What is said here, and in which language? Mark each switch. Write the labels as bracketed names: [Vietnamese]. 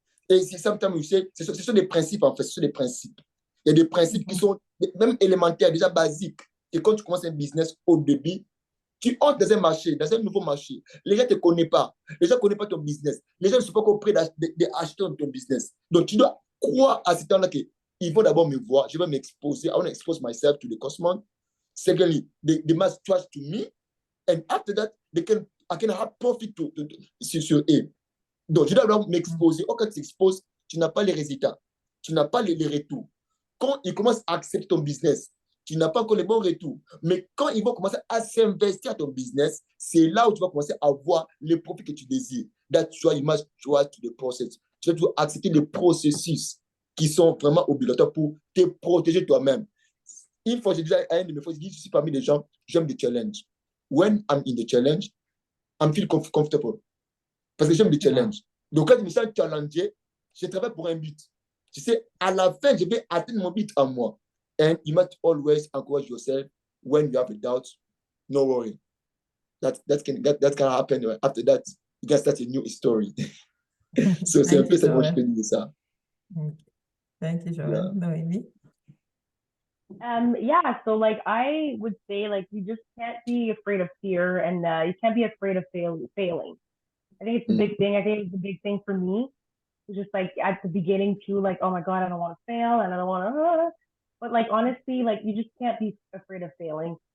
[French] Et c'est ça, ce sont des principes, en fait, ce sont des principes. Il y a des principes qui sont même élémentaires, déjà basiques. Et quand tu commences un business au début, tu entres dans un marché, dans un nouveau marché. Les gens ne te connaissent pas. Les gens ne connaissent pas ton business. Les gens ne sont pas compris d'acheter ton business. Donc, tu dois croire à ce temps-là qu'ils vont d'abord me voir. Je vais m'exposer. [English] I want to expose myself to the customer. Secondly, they must trust to me. And after that, I can have profit [French] sur eux. Donc, je dois d'abord m'exposer. Quand tu t'exposes, tu n'as pas les résultats. Tu n'as pas les retours. Quand ils commencent à accepter ton business, tu n'as pas encore les bons retours. Mais quand ils vont commencer à s'investir dans ton business, c'est là où tu vas commencer à voir les profits que tu désires. [English] That's why you must trust the process. [French] Tu dois accepter les processus qui sont vraiment obligatoires pour te protéger toi-même. Une fois, j'ai déjà un de mes fois, je suis parmi les gens, j'aime le challenge. [English] When I'm in the challenge, I'm feel comfortable. [French] Parce que j'aime le challenge. Donc, quand je me sens challengé, je travaille pour un but. Tu sais, à la fin, je vais atteindre mon but à moi. [English] And you must always encourage yourself when you have a doubt. No worry. That can happen. After that, you can start a new story. [French] So, c'est un peu ça que je peux dire ça. [English] Thank you, Joanne. Noemie? Yeah, so like I would say like you just can't be afraid of fear, and you can't be afraid of failing. I think it's a big thing. I think it's a big thing for me. It's just like at the beginning too, like, oh my God, I don't want to fail and I don't want to, but like honestly, like you just can't be afraid of failing.